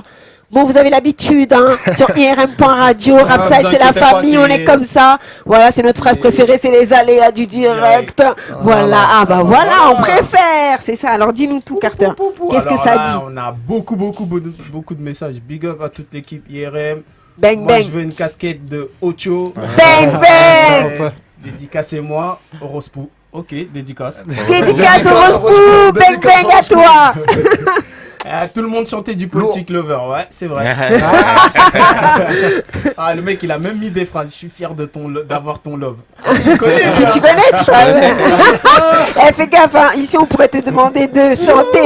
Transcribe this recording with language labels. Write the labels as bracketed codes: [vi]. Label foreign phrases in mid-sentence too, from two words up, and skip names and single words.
[fr] Bon, vous avez l'habitude, hein, sur IRM.radio, Rapside, c'est la famille, on est comme ça. Voilà, c'est notre phrase préférée, c'est les aléas du direct. Voilà, ah bah voilà, on préfère, c'est ça. Alors dis-nous tout, Carter. Qu'est-ce que ça dit? On a beaucoup de messages. [en] Big up [fr] à toute l'équipe IRM. Bang, Moi, bang. je veux une casquette de Ocho. Bang, bang. Dédicacez-moi, Horospou. Ok, dédicace. Dédicace au Rosepou, bang, bang à toi. Tout le monde chantait du Politic Lover, ouais, c'est vrai. Ah, le mec, il a même mis des phrases. Je suis fier d'avoir ton love. Tu connais, Eh, fais gaffe, hein. Ici on pourrait te demander de chanter.